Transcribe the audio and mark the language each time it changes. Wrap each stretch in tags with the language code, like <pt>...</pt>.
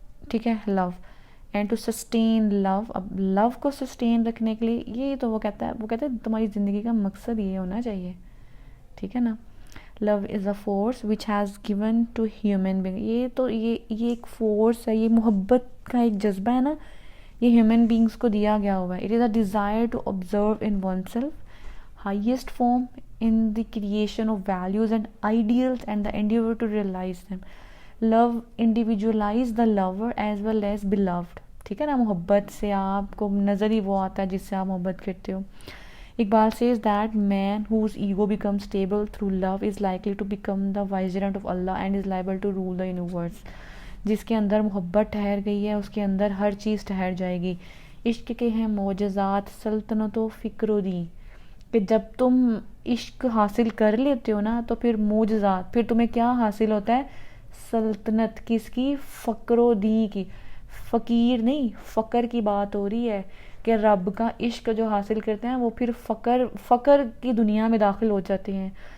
<ur>ٹھیک ہے,</ur> <en>Love and to sustain love.</en> <ur>اب لو کو سسٹین رکھنے کے لیے یہ تو وہ کہتا ہے تمہاری زندگی کا مقصد یہ ہونا چاہیے. ٹھیک ہے نا,</ur> <en>Love is a force which has given to human being.</en> <ur>یہ ایک فورس ہے, یہ محبت کا ایک جذبہ ہے نا, یہ ہیومن بینگس کو دیا گیا ہوا ہے.</ur> <en>It is a desire to observe in one self highest form in the creation of values and ideals and the endeavor to realize them. Love individualize the lover as well as beloved.</en> <ur>ٹھیک ہے نا, محبت سے آپ کو نظر ہی وہ آتا ہے جس سے آپ محبت کرتے ہو.</ur> <en>Iqbal says that man whose ego becomes stable through love is likely to become the vicegerent of Allah and is liable to rule the universe.</en> <ur>جس کے اندر محبت ٹھہر گئی ہے اس کے اندر ہر چیز ٹھہر جائے گی. عشق کے ہیں معجزات سلطنت و فکر و دین, کہ جب تم عشق حاصل کر لیتے ہو نا تو پھر معجزات, پھر تمہیں کیا حاصل ہوتا ہے, سلطنت. کس کی, فقر و دین کی. فقیر نہیں, فقر کی بات ہو رہی ہے کہ رب کا عشق جو حاصل کرتے ہیں وہ پھر فقر کی دنیا میں داخل ہو جاتے ہیں.</ur>